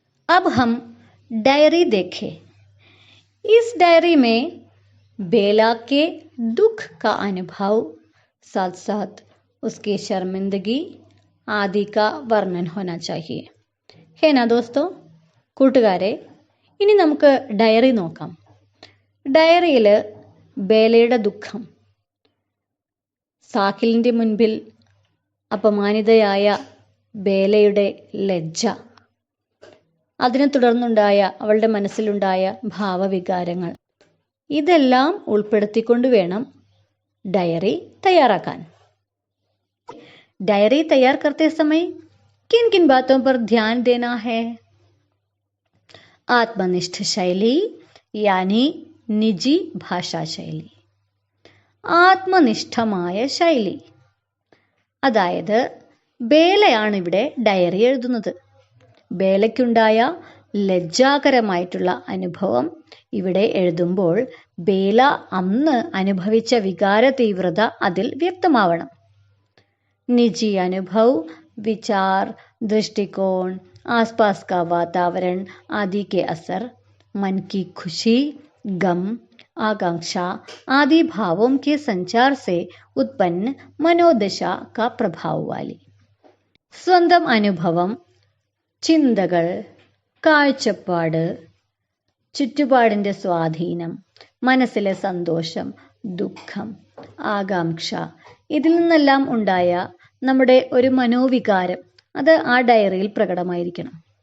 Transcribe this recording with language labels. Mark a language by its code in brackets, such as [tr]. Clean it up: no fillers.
[hi] अब हम डायरी देखें. इस डायरी में बेला के दुख का अनुभव, साथ साथ उसकी शर्मिंदगी आदि का वर्णन होना चाहिए है ना दोस्तों. [ml] കൂട്ടുകാരെ, ഇനി നമുക്ക് ഡയറി നോക്കാം. ഡയറിയിൽ ബേലയുടെ ദുഃഖം, സാഹിലിന്റെ മുൻപിൽ അപമാനിതയായ ബേലയുടെ ലജ്ജ, അതിനെ തുടർന്നുണ്ടായ അവളുടെ മനസ്സിലുണ്ടായ ഭാവവികാരങ്ങൾ, ഇതെല്ലാം ഉൾപ്പെടുത്തിക്കൊണ്ട് വേണം ഡയറി തയ്യാറാക്കാൻ. [hi] डायरी तैयार करते समय किन किन बातों पर ध्यान देना है? आत्मनिष्ठ शैली यानी निजी भाषा शैली. [ml] ആത്മനിഷ്ഠമായ ശൈലി, അതായത് ബേലയാണ് ഇവിടെ ഡയറി എഴുതുന്നത്. ബേലയ്ക്കുണ്ടായ ലജ്ജാകരമായിട്ടുള്ള അനുഭവം ഇവിടെ എഴുതുമ്പോൾ ബേല അന്ന് അനുഭവിച്ച വികാര തീവ്രത അതിൽ വ്യക്തമാവണം. [hi] निजी अनुभव, विचार, दृष्टिकोण, आसपास का वातावरण आदि के असर, मन की खुशी, गम, आकांक्षा आदि भावों के संचार से उत्पन्न मनोदशा का प्रभाव वाली. [ml] സ്വന്തം അനുഭവം, ചിന്തകൾ, കാഴ്ചപ്പാട്, ചുറ്റുപാടിന്റെ സ്വാധീനം, മനസ്സിലെ സന്തോഷം, ദുഃഖം, ആകാംക്ഷ, ഇതിൽ നിന്നെല്ലാം ഉണ്ടായ നമ്മുടെ ഒരു മനോവികാരം അത് ആ ഡയറിയിൽ പ്രകടമായിരിക്കണം.